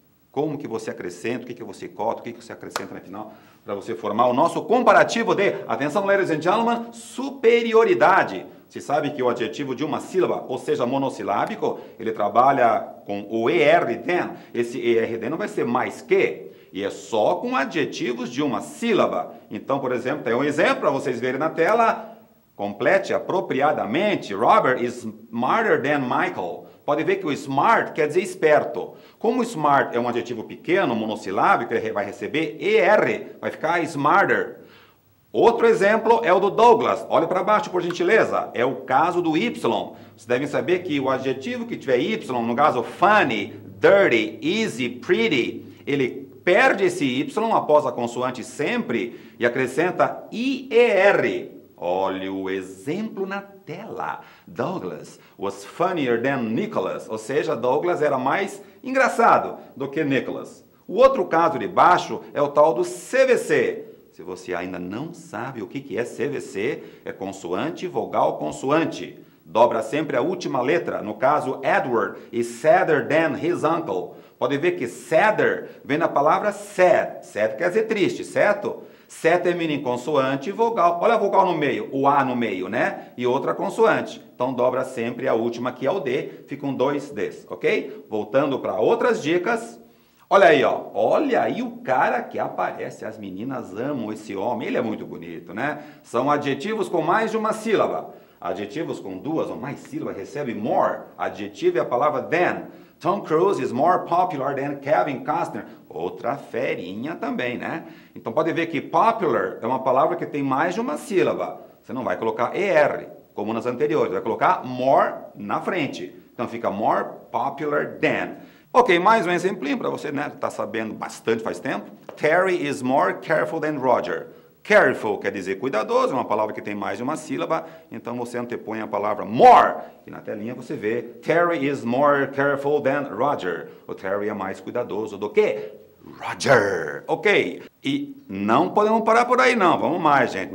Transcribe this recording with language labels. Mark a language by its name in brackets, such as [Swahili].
[Portuguese] Como que você acrescenta, o que você corta, o que você acrescenta no final, para você formar o nosso comparativo de, atenção, [English] ladies and gentlemen, [Portuguese] superioridade. Você sabe que o adjetivo de uma sílaba, ou seja, monossilábico, ele trabalha com o ERD. Esse ERD não vai ser mais que, e é só com adjetivos de uma sílaba. Então, por exemplo, tem um exemplo para vocês verem na tela. Complete apropriadamente. [English] Robert is smarter than Michael. [Portuguese] Pode ver que o smart quer dizer esperto. Como smart é um adjetivo pequeno, monossilábico, ele vai receber ER, vai ficar smarter. Outro exemplo é o do Douglas. Olha para baixo, por gentileza. É o caso do Y. Vocês devem saber que o adjetivo que tiver Y, no caso funny, dirty, easy, pretty, ele perde esse Y após a consoante sempre e acrescenta IER. Olha o exemplo na tela. [English] Douglas was funnier than Nicholas. [Portuguese] Ou seja, Douglas era mais engraçado do que Nicholas. O outro caso de baixo é o tal do CVC. Se você ainda não sabe o que é CVC, é consoante, vogal, consoante. Dobra sempre a última letra. No caso, [English] Edward is sadder than his uncle. [Portuguese] Pode ver que sadder vem da palavra sad. Sad quer dizer triste, certo? Sad termina em consoante e vogal. Olha a vogal no meio, o A no meio, né? E outra consoante. Então dobra sempre a última, que é o D. Ficam 2 Ds, ok? Voltando para outras dicas. Olha aí, ó. Olha aí o cara que aparece. As meninas amam esse homem. Ele é muito bonito, né? São adjetivos com mais de uma sílaba. Adjetivos com 2 ou mais sílabas recebem more. Adjetivo é a palavra than. [English] Tom Cruise is more popular than Kevin Costner. [Portuguese] Outra ferinha também, né? Então pode ver que popular é uma palavra que tem mais de uma sílaba. Você não vai colocar ER, como nas anteriores. Vai colocar more na frente. Então fica more popular than. Ok, mais um exemplinho para você, né? Tá sabendo bastante faz tempo. [English] Terry is more careful than Roger. [Portuguese] Careful quer dizer cuidadoso, é uma palavra que tem mais de uma sílaba, então você antepõe a palavra more, e na telinha você vê [English] Terry is more careful than Roger. [Portuguese] O Terry é mais cuidadoso do que Roger. Ok, e não podemos parar por aí não, vamos mais, gente.